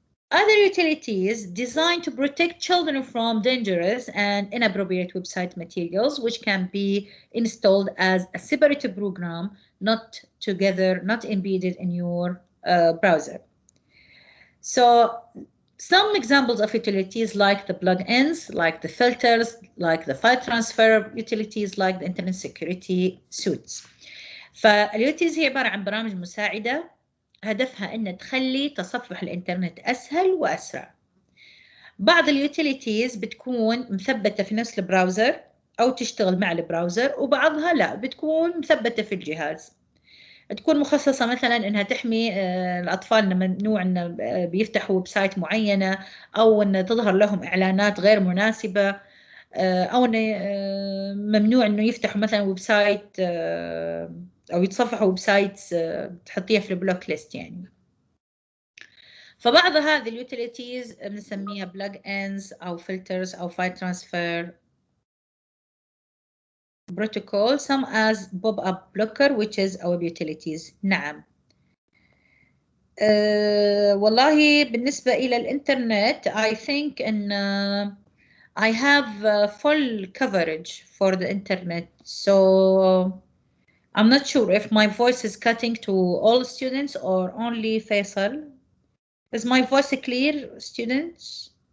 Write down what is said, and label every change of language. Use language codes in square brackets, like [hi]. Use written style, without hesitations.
[en] Other utilities designed to protect children from dangerous and inappropriate website materials, which can be installed as a separate program, not together, not embedded in your browser. So some examples of utilities like the plugins, like the filters, like the file transfer utilities, like the internet security suites. [ar] فالutilities هي عبارة عن برامج مساعدة هدفها أن تخلي تصفح الإنترنت أسهل وأسرع. بعض اليوتيليتيز بتكون مثبتة في نفس البراوزر أو تشتغل مع البراوزر، وبعضها لا بتكون مثبتة في الجهاز، تكون مخصصة مثلا أنها تحمي الأطفال ممنوع أن بيفتحوا ويب سايت معينة، أو أن تظهر لهم إعلانات غير مناسبة، أو أن ممنوع أنه يفتحوا مثلا ويب سايت أو يتصفحوا ويب سايت تحطيها في البلوك ليست يعني. فبعض هذه اليوتيليتيز بنسميها بلاج انز أو فلترز أو فايل ترانسفير [en] protocol, some as pop-up blocker which is our utilities. [ar] نعم. والله بالنسبة إلى الإنترنت [en] I think أن I have full coverage for the internet, so I'm not sure if my voice is cutting to all students or only Faisal. Is my voice clear, students?